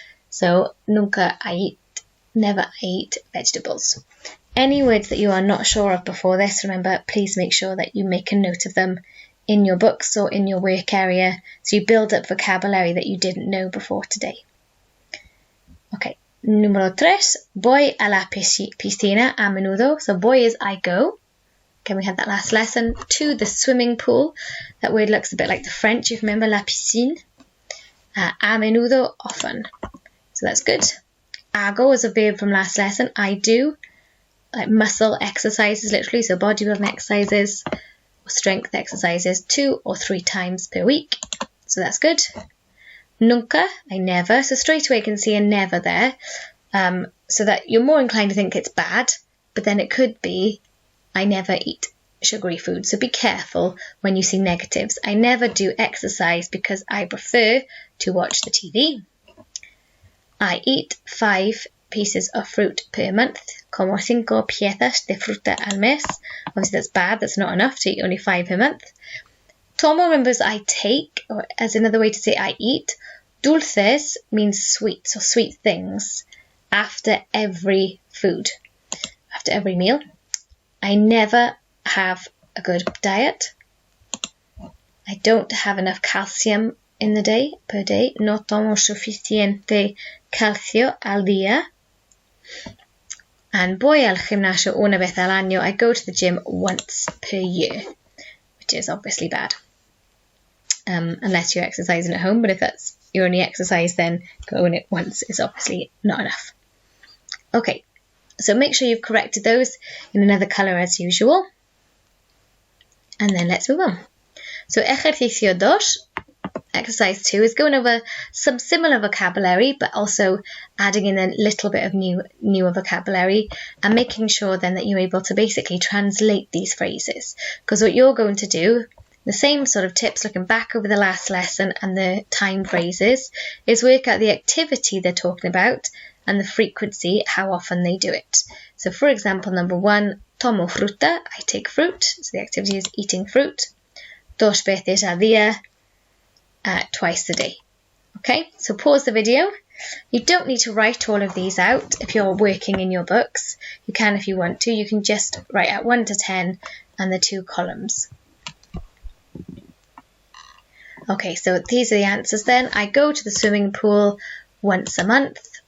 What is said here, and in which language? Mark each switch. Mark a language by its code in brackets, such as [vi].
[en] So nunca I eat, never I eat vegetables. Any words that you are not sure of before this, remember, please make sure that you make a note of them in your books or in your work area so you build up vocabulary that you didn't know before today. Okay. [es] Número 3, voy a la piscina a menudo. [en] So voy is I go. Okay, we had that last lesson. 2, the swimming pool. That word looks a bit like the French, if you remember, [fr] la piscine. [es] A menudo, [en] often. So that's good. Hago is a verb from last lesson. I do. Like muscle exercises, literally. So bodybuilding exercises or strength exercises 2 or 3 times per week. So that's good. Nunca, I never. So straight away you can see a never there, so that you're more inclined to think it's bad, but then it could be I never eat sugary food. So be careful when you see negatives. I never do exercise because I prefer to watch the TV. I eat 5 pieces of fruit per month. [es] Como 5 piezas de fruta al mes. [en] Obviously that's bad, that's not enough to eat only 5 per month. Tomo remembers I take, or as another way to say I eat. Dulces means sweets or sweet things after every food, after every meal. I never have a good diet. I don't have enough calcium in the day, per day. [es] No tomo suficiente calcio al día. And voy al gimnasio una vez al año. [en] I go to the gym once per year, which is obviously bad. Unless you're exercising at home, but if that's your only exercise, then going it once is obviously not enough. Okay, so make sure you've corrected those in another colour as usual. And then let's move on. So ejercicio 2, exercise 2, is going over some similar vocabulary, but also adding in a little bit of newer vocabulary and making sure then that you're able to basically translate these phrases. Because what you're going to do, the same sort of tips looking back over the last lesson and the time phrases, is work out the activity they're talking about and the frequency, how often they do it. So for example, number 1, [es] tomo fruta, [en] I take fruit. So the activity is eating fruit. [es] Dos veces al día, [en] twice a day. Okay, so pause the video. You don't need to write all of these out if you're working in your books. You can if you want to. You can just write out 1 to 10 and the 2 columns. Okay, so these are the answers then. I go to the swimming pool once a month.